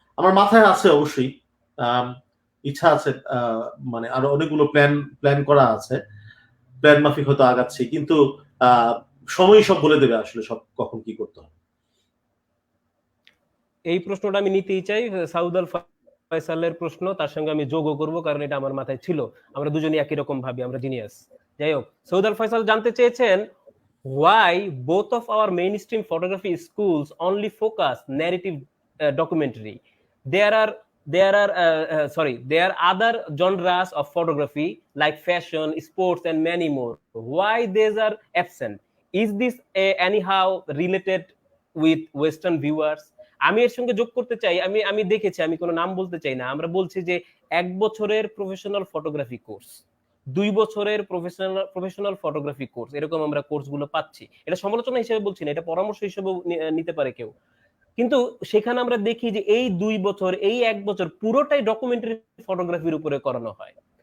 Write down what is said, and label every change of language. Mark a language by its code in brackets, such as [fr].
[bn] আমার মাথায় আছে অবশ্যই, ইচ্ছা আছে, মানে আরো অনেকগুলো প্ল্যান করা আছে, প্ল্যান মাফিক হয়তো আগাচ্ছি, কিন্তু সময়ই সব বলে দেবে আসলে সব কখন কি করতে হবে। এই প্রশ্নটা আমি নিতেই চাই, সাউদ আল ফয়সালের প্রশ্ন, তার সঙ্গে আমি যোগও করব, কারণ এটা আমার মাথায় ছিল, আমরা দুজনই একই রকম ভাবি, আমরা জিনিয়াস। যাই হোক, সৌদ আল ফয়সাল জানতে চেয়েছেন, [en] why both of our mainstream photography schools only focus narrative documentary? There are other genres of photography like fashion, sports, and many more. Why these are absent? Is this anyhow related with Western viewers? [bn] আমি এর সঙ্গে যোগ করতে চাই, আমি দেখেছি, আমি কোনো নাম বলতে চাই না, আমরা বলছি যে 1 বছরের প্রফেশনাল ফটোগ্রাফি কোর্স, 2 বছরের প্রফেশনাল ফটোগ্রাফি কোর্স, এরকম আমরা কোর্সগুলো পাচ্ছি। এটা সমালোচনা হিসেবে বলছি না, এটা পরামর্শ হিসেবে নিতে পারে কেউ। কিন্তু সেখানে আমরা দেখি যে এই 2 বছর, এই 1 বছর পুরোটাই ডকুমেন্টারি ফটোগ্রাফির উপরে করানো হয়।